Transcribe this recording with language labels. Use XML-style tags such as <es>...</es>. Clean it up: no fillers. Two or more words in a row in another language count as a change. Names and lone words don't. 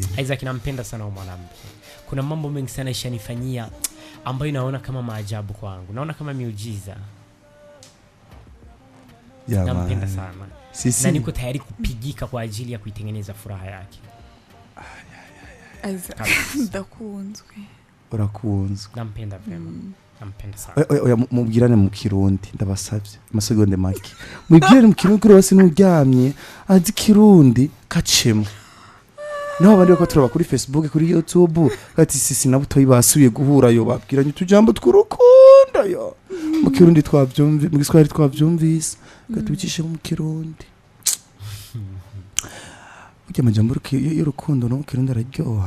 <sw>Isaac, nampenda sana huyo mwanamke. Kuna mambo mengi sana ishanifanyia ambayo naona kama maajabu kwangu. Naona kama miujiza. Nampenda sana. Na niko tayari kupigika kwa ajili ya kuitengeneza furaha yake.</sw> <rn>Isaac, ndakunzwe. Urakunzwe.</rn> <sw>Nampenda vema. Nampenda sana.</sw> <rn>Oya mubwirane mu Kirundi ndabasavye. Amasegonde make. Mubwirane mu Kirundi rwose nuryamye azi Kirundi kacemo. Naho abandi bako turaba kuri Facebook, kuri YouTube, ati</rn> <sw>sisi na</sw> <rn>Butoyo basubiye guhura yo babwiranye tujambo tw'urukundo. yo mu kirundi twavyumvise mu giswahili twavyumvise gatubicishe mu kirundi ujya majambo y'urukundo no kirundi araryoha</rn>